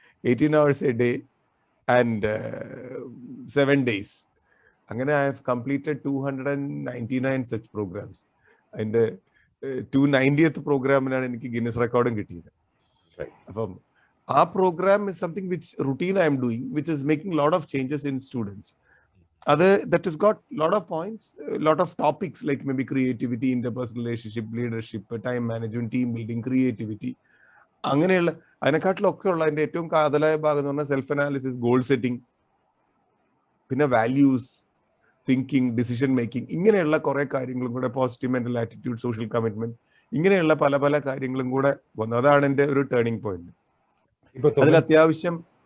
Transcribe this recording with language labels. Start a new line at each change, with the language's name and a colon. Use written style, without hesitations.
English: 18 hours a day and 7 days. അങ്ങനെ I have completed 299 such programs.
Malayalam: അതിൻ്റെ 290th പ്രോഗ്രാമിനാണ് എനിക്ക് Guinness റെക്കോർഡും കിട്ടിയത്. അപ്പം ആ programme
English: Is something which routine I am doing, which is making lot of changes in students. that has got lot of points, lot of topics, like maybe creativity, interpersonal relationship, leadership, time management, team building, creativity.
Malayalam: അങ്ങനെയുള്ള അതിനെക്കാട്ടിലൊക്കെ ഉള്ള അതിൻ്റെ ഏറ്റവും കാതലായ ഭാഗം എന്ന് പറഞ്ഞാൽ self analysis, goal setting, പിന്നെ values, thinking, decision making, ഇങ്ങനെയുള്ള കുറെ കാര്യങ്ങളും കൂടെ, positive mental attitude, social commitment, ഇങ്ങനെയുള്ള പല കാര്യങ്ങളും കൂടെ വന്നു. അതാണ് എൻ്റെ ഒരു ടേണിംഗ് പോയിന്റ്. അതിൽ അത്യാവശ്യം